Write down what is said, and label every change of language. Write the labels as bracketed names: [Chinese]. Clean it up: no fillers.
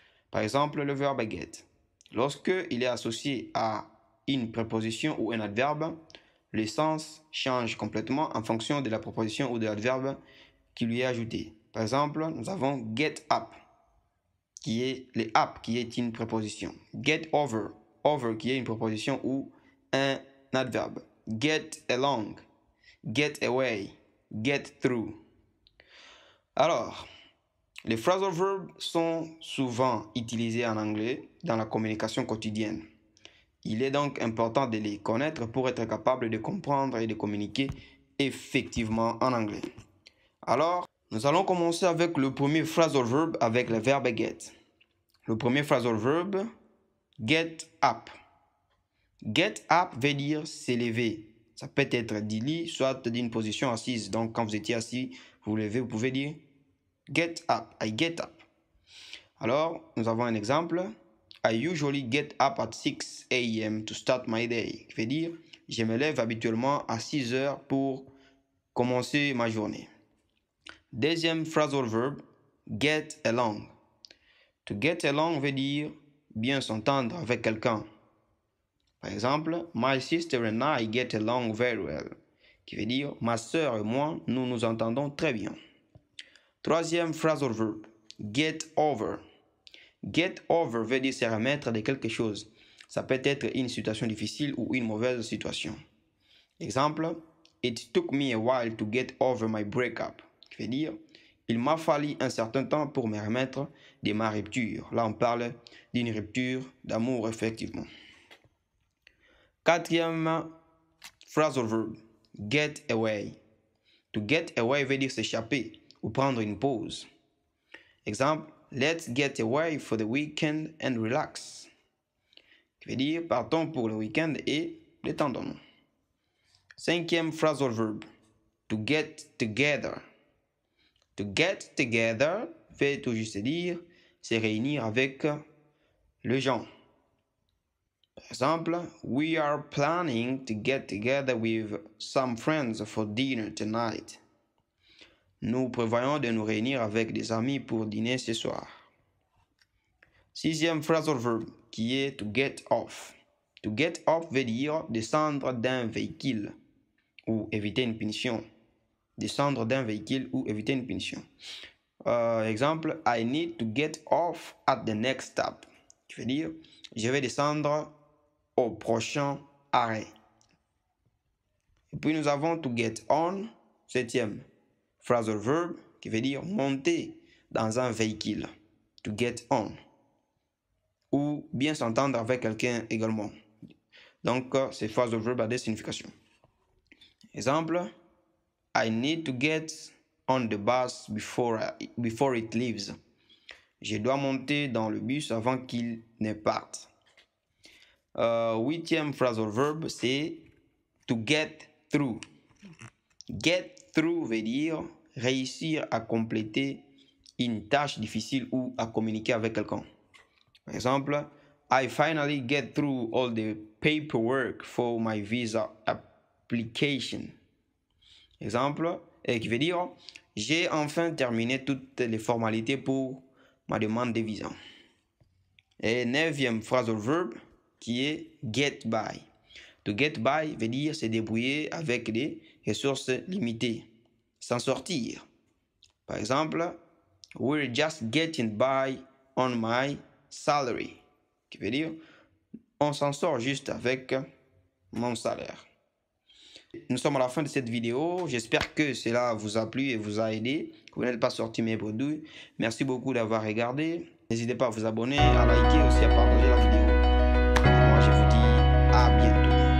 [French] Par exemple, le verbe get. Lorsque il est associé à une préposition ou un adverbe, le sens change complètement en fonction de la préposition ou de l'adverbe qui lui est ajouté. Par exemple, nous avons get up, qui est le up qui est une préposition. Get over, over qui est une préposition ou un adverbe. [English] Get along, get away, get through. [French] Alors, les phrasal verbs sont souvent utilisés en anglais dans la communication quotidienne. Il est donc important de les connaître pour être capable de comprendre et de communiquer effectivement en anglais. Alors, nous allons commencer avec le premier phrasal verb avec le verbe get. Le premier phrasal verb, get up. Get up veut dire s'élever. Ça peut être du lit, soit d'une position assise. Donc, quand vous étiez assis, vous vous levez, vous pouvez dire get up. [English] I get up. [French] Alors, nous avons un exemple. [English] I usually get up at 6 a.m. to start my day. [French] Qui veut dire, je me lève habituellement à 6 heures pour commencer ma journée. Deuxième phrasal verb, get along. To get along veut dire bien s'entendre avec quelqu'un. Par exemple, [English] my sister and I get along very well. [French] Qui veut dire, ma sœur et moi, nous nous entendons très bien. Troisième phrasal verb, get over. Get over veut dire se remettre de quelque chose. Ça peut être une situation difficile ou une mauvaise situation. [English] Exemple, it took me a while to get over my breakup. [French] Qui veut dire, il m'a fallu un certain temps pour me remettre de ma rupture. Là, on parle d'une rupture d'amour, effectivement. Quatrième phrasal verb, get away. To get away veut dire s'échapper ou prendre une pause. [English] Exemple, let's get away for the weekend and relax. [French] Qui veut dire, partons pour le week-end et détendons-nous. Cinquième phrasal verb, to get together. To get together veut tout juste dire se réunir avec les gens. Par exemple, [English] we are planning to get together with some friends for dinner tonight. [French] Nous prévoyons de nous réunir avec des amis pour dîner ce soir. Sixième phrasal verb qui est to get off. To get off veut dire descendre d'un véhicule ou éviter une punition. Descendre d'un véhicule ou éviter une punition. [English] Exemple, I need to get off at the next stop. [French] Qui veut dire, je vais descendre au prochain arrêt. Et puis nous avons to get on, septième phrasal verb, qui veut dire monter dans un véhicule. To get on. Ou bien s'entendre avec quelqu'un également. Donc, c'est phrasal verb à des significations. [English] Exemple, I need to get on the bus before it leaves. [French] Je dois monter dans le bus avant qu'il ne parte. Huitième phrasal verb, c'est to get through. Get through veut dire réussir à compléter une tâche difficile ou à communiquer avec quelqu'un. Par exemple, [English] I finally get through all the paperwork for my visa application. [French] Exemple, qui veut dire j'ai enfin terminé toutes les formalités pour ma demande de visa. Et neuvième phrasal verb qui est get by. To get by veut dire se débrouiller avec des ressources limitées, s'en sortir. Par exemple, [English] we're just getting by on my salary. [French] Qui veut dire on s'en sort juste avec mon salaire. Nous sommes à la fin de cette vidéo. J'espère que cela vous a plu et vous a aidé. Que vous n'êtes pas sorti mes produits. Merci beaucoup d'avoir regardé. N'hésitez pas à vous abonner, à liker et aussi à partager la vidéo. Moi, je vous dis à bientôt.